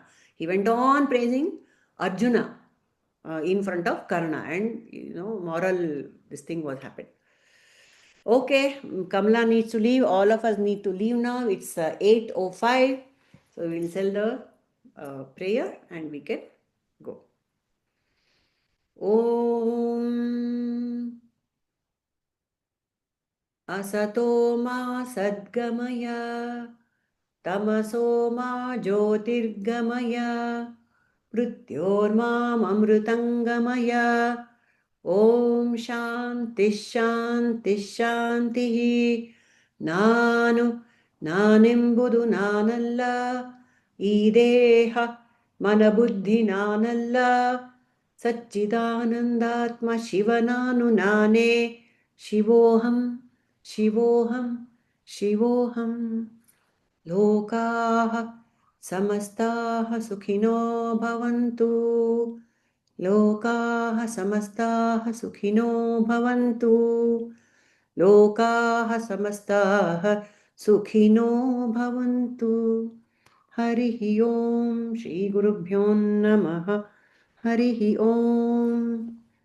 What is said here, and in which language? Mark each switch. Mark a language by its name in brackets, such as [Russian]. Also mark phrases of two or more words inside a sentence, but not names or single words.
[English] He went on praising Arjuna in front of Karna and, moral, this thing was happened. Okay, Kamala needs to leave. All of us need to leave now. It's 8:05. So we'll sell the prayer and we can go. [Sanskrit] ॐ असतो मा सद्गमय तमसो मा ज्योतिर्गमय मृत्योर्मामृतङ्गमय ॐ शान्तिः शान्तिः शान्तिः [Kannada] ನಾನೆಂಬುದು ನಾನಲ್ಲ ಈ ದೇಹ ಮನಬುದ್ಧಿ ನಾನಲ್ಲ ಸಚ್ಚಿದಾನಂದಾತ್ಮ ಶಿವನಾನು ನಾನೇ [Sanskrit] ಶಿವೋಹಂ ಶಿವೋಹಂ ಶಿವೋಹಂ ಲೋಕಾಃ ಸಮಸ್ತಾಃ ಸುಖಿನೋ ಭವಂತು ಲೋಕಾಃ ಸಮಸ್ತಾಃ ಸುಖಿನೋ ಭವಂತು लोकाः समस्ताः सुखिनो भवन्तु हरिः ओम श्रीगुरुभ्यो नमः हरिः ओम